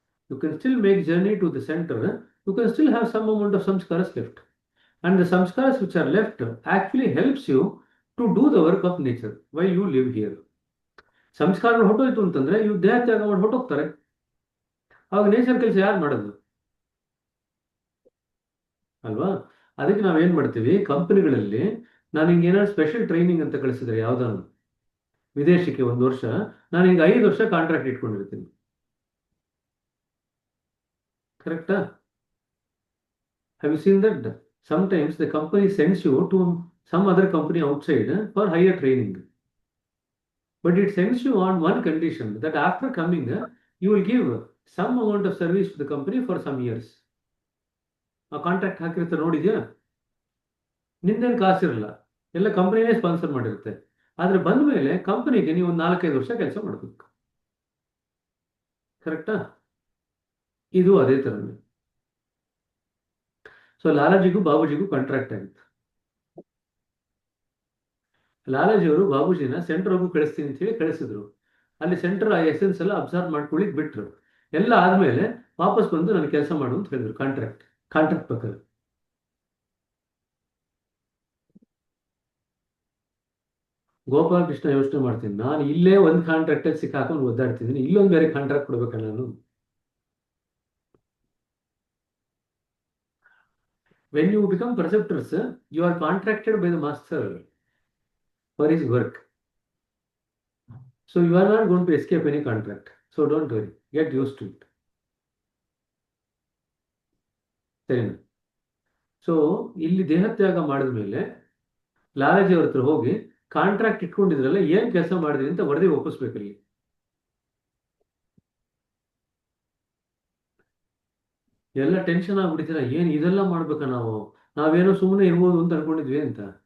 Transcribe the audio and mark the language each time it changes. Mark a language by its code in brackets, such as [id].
[en] You can still make journey to the center. You can still have some amount of samskaras left. And the samskaras which are left actually helps you to do the work of nature while you live here. [kn] ಸಂಸ್ಕಾರ ಹೊಟ್ಟೋಯ್ತು ಅಂತಂದ್ರೆ ಇವು ದೇಹ ತ್ಯಾಗ ಮಾಡಿ ಹೊಟ್ಟೋಗ್ತಾರೆ. ಅವಾಗ nature ಕೆಲಸ ಯಾರು ಮಾಡೋದು ಅಲ್ವಾ? ಅದಕ್ಕೆ ನಾವೇನ್ ಮಾಡ್ತೀವಿ, ಕಂಪನಿಗಳಲ್ಲಿ ನಾನು ಹಿಂಗೆ ಏನಾದ್ರು ಸ್ಪೆಷಲ್ ಟ್ರೈನಿಂಗ್ ಅಂತ ಕಳಿಸಿದ್ರೆ ಯಾವ್ದಾದ್ರು ವಿದೇಶಕ್ಕೆ 1 ವರ್ಷ, ನಾನು ಹಿಂಗೆ 5 ವರ್ಷ ಕಾಂಟ್ರಾಕ್ಟ್ ಇಟ್ಕೊಂಡಿರ್ತೀನಿ. [en] ಕರೆಕ್ಟಾ? Have you seen that? Sometimes the company sends you to some other company outside for higher training. But it sends you on one condition, that after coming, you will give some amount of service to the company for some years. [kn] ಆ contract ಹಾಕಿರ್ತಾರೆ ನೋಡಿದ್ಯಾ? ನಿಂದೇನು ಕಾಸಿರಲ್ಲ, ಎಲ್ಲ ಕಂಪನಿನೇ sponsor ಮಾಡಿರುತ್ತೆ. ಆದರೆ ಬಂದ ಮೇಲೆ ಕಂಪನಿಗೆ ನೀವು 4-5 ವರ್ಷ ಕೆಲಸ ಮಾಡಬೇಕು. ಕರೆಕ್ಟಾ? ಇದು ಅದೇ ಥರನೇ. ಸೊ ಲಾಲಾಜಿಗೂ ಬಾಬೂಜಿಗೂ ಕಾಂಟ್ರಾಕ್ಟ್ ಆಗಿತ್ತು. ಲಾಲಾಜಿಯವರು ಬಾಬೂಜಿನ ಸೆಂಟ್ರ್ಗೂ ಕಳಿಸ್ತೀನಿ ಅಂತ ಹೇಳಿ ಕಳಿಸಿದ್ರು. ಅಲ್ಲಿ ಸೆಂಟರ್ ಆ ಎಸೆನ್ಸ್ ಎಲ್ಲ ಅಬ್ಸರ್ವ್ ಮಾಡ್ಕೊಳ್ಳಿಕ್ ಬಿಟ್ರು. ಎಲ್ಲ ಆದ್ಮೇಲೆ ವಾಪಸ್ ಬಂದು ನನಗೆ ಕೆಲಸ ಮಾಡು ಅಂತ ಹೇಳಿದ್ರು. ಕಾಂಟ್ರಾಕ್ಟ್ ಪ್ರಕಾರ. ಗೋಪಾಲ್ ಕೃಷ್ಣ ಯೋಚನೆ ಮಾಡ್ತೀನಿ, ನಾನು ಇಲ್ಲೇ ಒಂದು ಕಾಂಟ್ರಾಕ್ಟಲ್ಲಿ ಸಿಕ್ಕಾಕೊಂಡು ಒದ್ದಾಡ್ತಿದ್ದೀನಿ, ಇಲ್ಲೊಂದು ಬೇರೆ ಕಾಂಟ್ರಾಕ್ಟ್ ಕೊಡ್ಬೇಕಲ್ಲ ನಾನು. [en] When you become preceptors, you are contracted by the master for his work. So you are not going to escape any contract. So don't worry, get used to it. [kn] ಸರಿನಾ? ಸೊ ಇಲ್ಲಿ ದೇಹತ್ಯಾಗ ಮಾಡಿದ ಮೇಲೆ ಲಾಲಾಜಿ ಅವ್ರ ಹತ್ರ ಹೋಗಿ contract ಇಟ್ಕೊಂಡಿದ್ರಲ್ಲ, ಏನ್ ಕೆಲಸ ಮಾಡಿದ್ರಿ ಅಂತ ವರದಿ ಒಪ್ಪಿಸ್ಬೇಕಲ್ಲಿ. ಎಲ್ಲ ಟೆನ್ಷನ್ ಆಗ್ಬಿಟ್ಟಿದ್ದೀರಾ, ಏನ್ ಇದೆಲ್ಲ ಮಾಡ್ಬೇಕಾ ನಾವೇನೋ ಸುಮ್ಮನೆ ಇರ್ಬೋದು ಅಂತ ಅನ್ಕೊಂಡಿದ್ವಿ ಅಂತ.